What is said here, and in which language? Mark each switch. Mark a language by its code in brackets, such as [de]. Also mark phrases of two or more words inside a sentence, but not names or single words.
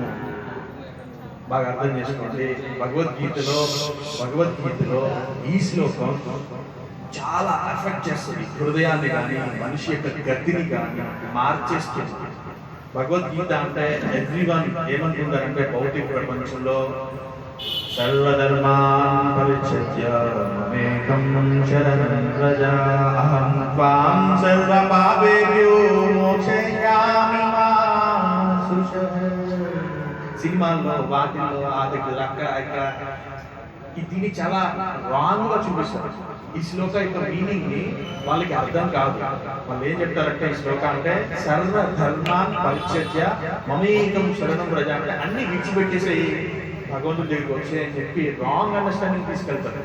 [te] బాగా అర్థం చేసుకోండి. భగవద్గీతలో ఈ శ్లోకం చాలా ఎఫెక్ట్ చేస్తుంది హృదయాన్ని కానీ మనిషి యొక్క గతిని కానీ మార్చేస్తుంది. భగవద్గీత అంటే ఎవ్రీవన్ ఏమనుకుంటారంటే, భౌతిక ప్రపంచంలో [sa] సర్వధర్మాన్ పరిత్యజ్య మామేకం శరణం వ్రజ అహం త్వాం సర్వపాపేభ్యో మోక్షయామి మా శుచః. [te] సినిమాల్లో వాటిల్లో ఆ దగ్గర అక్కడ దీన్ని చాలా రాంగ్ గా చూపిస్తారు. ఈ శ్లోక యొక్క మీనింగ్ ని వాళ్ళకి అర్థం కాదు. వాళ్ళు ఏం చెప్తారంటే, ఈ శ్లోక అంటే [sa] సర్వ ధర్మాన్ పరిత్యజ్య మమేకం శరణం వ్రజ [te] అంటే అన్ని విడిచిపెట్టేసి భగవంతుడి దగ్గరికి వచ్చి అని చెప్పి [en] wrong understanding [te] తీసుకెళ్తారు.